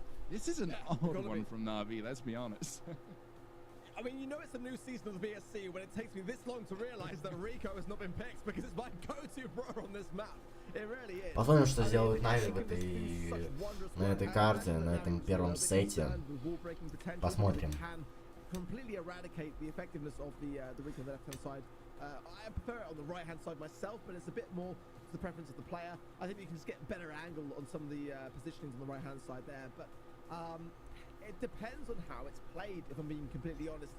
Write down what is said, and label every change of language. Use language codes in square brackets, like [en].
[en] This is an odd one from Navi, let's be honest. I mean, you know it's a new season of the VSC when it takes me this long to realize that Rico has not been picked because it's my go-to brawler on this map. It really is. [ru] Посмотрим, что сделают Нави на этой карте, на этом первом сете. Посмотрим. [en] completely eradicate the effectiveness of the Rico on the left-hand side. I prefer it on the right-hand side myself, but it's a bit more to the preference of the player. I think you can just get better angle on some of the positionings on the right-hand side there, but it depends on how it's played, if I'm being completely honest.